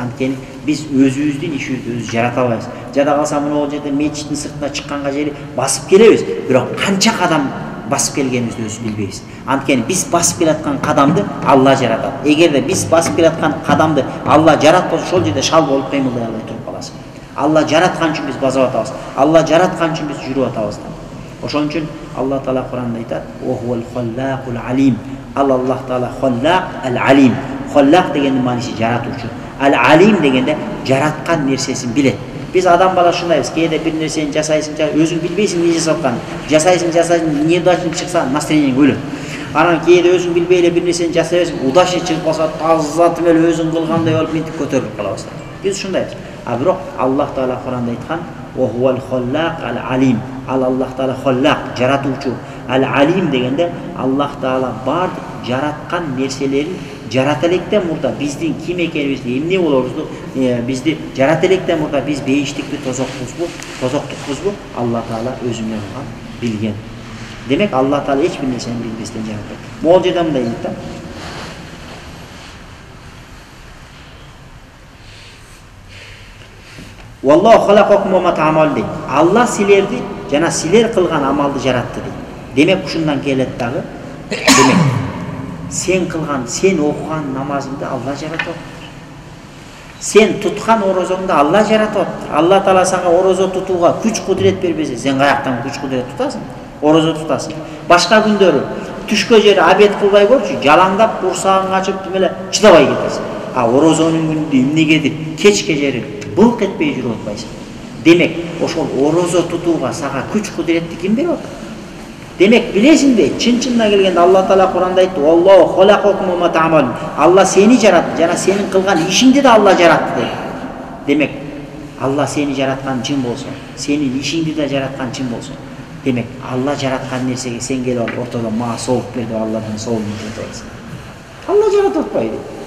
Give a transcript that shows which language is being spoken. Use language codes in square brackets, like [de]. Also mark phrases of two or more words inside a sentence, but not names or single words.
[ky] Анткени биз өзүбүздүн ишибизди өзүбүз жарата албайбыз. Жада калса мына жерде мечиттин сыртына чыкканга жери басып келебиз, бирок канча кадам басып келгенибизди өзүбүз билбейбиз. Анткени биз басып келаткан кадамды Алла жаратат. Эгерде биз басып келаткан кадамды Алла жаратпаса, ошол жерде шал болуп кыймылдай албай туруп каласың. Алла жараткан үчүн биз басып атабыз. Алла жараткан үчүн биз жүрүп атабыз. Ошон үчүн Алла Таала Куранда айтат: [ar] "وهو الخلاق العليم." [ky] Аллах Таала халлак, ал-алим. Халлак дегендин мааниси жаратуучу. Ал-алим дегенде жараткан нерсесин билет. Биз адам бала ушундайбыз. Кээде бир нерсени жасайсың, өзүң билбейсиң эмне жасап атканын. Жасайсың, неудачный чыкса, настроениең өлөт. Анан кээде өзүң билбей эле бир нерсени жасай берсең, удачный чыгып калса, тазzatым эле өзүң кылгандай болуп мынтип көтөрүлүп калабыз. Биз ушундайбыз. Бирок Аллах Таала Куранда айткан: [ar] "وهو الخلاق العليم." [ky] Аллах Таала халлак, жаратуучу. Ал-алим дегенде Аллах Таала бардык жараткан нерселерин жарата электен мурда биздин ким экенибизди, эмне болорубузду, бизди жарата электен мурда биз бейиштикпи, тозоктукпузбу Алла Таала өзүнө билген. Демек, Алла Таала эч бир нерсени билбестен жаратпайт. Могул жерде мындай дейт да: [ar] "والله خلقكم وما تعملون." [ky] дейт. Алла силерди жана силер кылган амалды жаратты дейт. Демек, ушундан келет дагы. Демек, сен кылган, сен окуган намазыңды Алла жаратып атат. Сен туткан орозоңду Алла жаратып атат. Алла Таала сага орозо тутууга күч кудурет бербесе, сен каяктан күч кудурет тутасың? Орозо тутасың. Башка күндөрү түшкө жери обед кылбай көрчү, жалаңдап, курсагың ачып эле чыдабай кетесиң. Орозонун күнүндө эмнегедир кечке жери былк этпей жүрүп атпайсың. Демек, ошол орозо тутууга сага күч кудуретти ким берип атат? Демек, билесиңби, чын-чынына келгенде Алла Таала Куранда айтты: [ar] "الله خلقكم وما تعملون." [ky] Алла сени жаратты, жана сенин кылган ишиңди да Алла жаратты дейт. Демек, Алла сени жараткан чын болсо, сенин ишиңди да жараткан чын болсо, демек, Алла жараткан нерсеге сен келип алып ортодо мага сооп бер деп Алладан соолун айтасың. Алла жаратып атпайбы?